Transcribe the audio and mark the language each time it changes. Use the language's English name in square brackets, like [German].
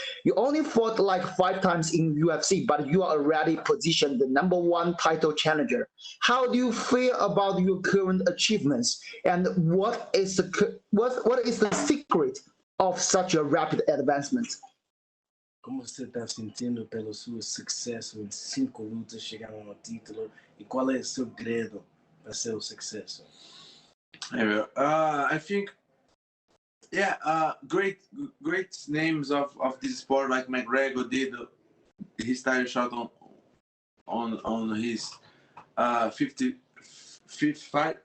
[English] You only fought like 5 times in UFC, but you are already positioned the #1 title challenger. How do you feel about your current achievements? And what is the secret of such a rapid advancement? [Portuguese] Como você está sentindo pelo seu sucesso em 5 lutas, chegar a um título? E qual é o segredo para seu sucesso? [English] I think, great names of this sport like McGregor did his title shot on his 55th fight.